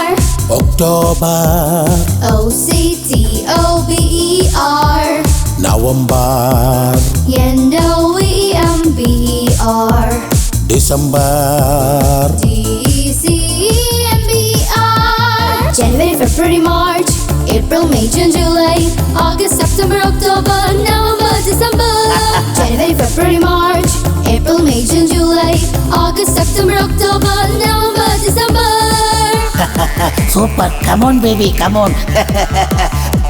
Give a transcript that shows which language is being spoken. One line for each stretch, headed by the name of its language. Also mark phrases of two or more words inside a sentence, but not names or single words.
English: October. O-C-T-O-B-E-R. November. N-O-V-E-M-B-E-R. December. D-E-C-E-M-B-E-R. January, February, March, April, May, June, July, August, September, October, November, December. January, February, March, April, May, June, July, August, September, October, November, December. Super. Come on, baby. Come on.